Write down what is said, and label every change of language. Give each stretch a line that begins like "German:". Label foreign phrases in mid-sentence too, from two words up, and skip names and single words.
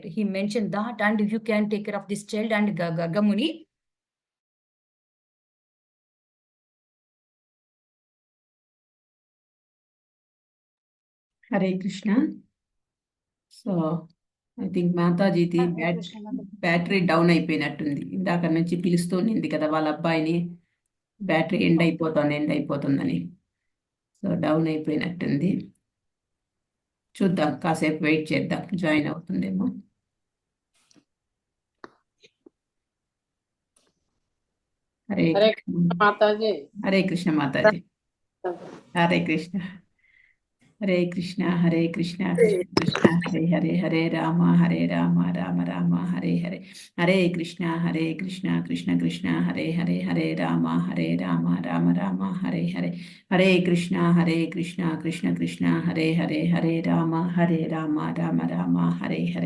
English: He mentioned that, and you can take care of this child. And Garga Muni. Hare Krishna. So I think
Telugu: Matajiది
English: battery down
Telugu: అయిపోయినట్టుంది. ఇందాక నుంచి పిలుస్తూనింది కదా వాళ్ళ అబ్బాయిని,
English: battery end
Telugu: అయిపోతుందని.
English: so down
Telugu: అయిపోయినట్టుంది. చూద్దాం, కాసేపు వెయిట్ చేద్దాం, జాయిన్ అవుతుందేమో. హరే మాతాజీ. హరే కృష్ణ మాతాజీ. హరే కృష్ణ. హరే కృష్ణ హరే కృష్ణ కృష్ణ కృష్ణ హరే హరే హరే రామ రామ రామ హరే హరే. హరే కృష్ణ కృష్ణ కృష్ణ హరే హరే హరే రామ రామ రామ హరే హరే. హరే కృష్ణ కృష్ణ కృష్ణ హరే హరే హరే రామ రామ రామ హరే హరే.